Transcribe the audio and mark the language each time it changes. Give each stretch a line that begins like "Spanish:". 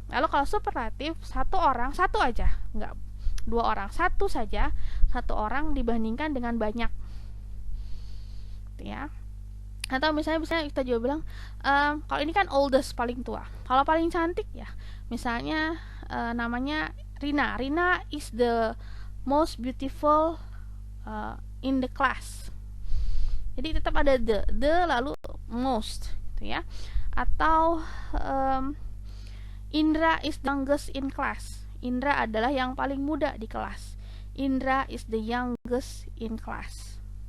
Indonesian: Lalu kalau superlatif, satu orang, satu aja, enggak dua orang, satu saja, satu orang dibandingkan dengan banyak. Ya. Atau misalnya kita juga bilang kalau ini kan oldest, paling tua. Kalau paling cantik ya, misalnya namanya Rina.
English: Rina is the most beautiful in the class.
Indonesian: Jadi tetap ada the lalu most, gitu ya. Atau
English: Indra is the youngest in class.
Indonesian: Indra adalah yang paling muda di kelas.
English: Indra is the youngest in class.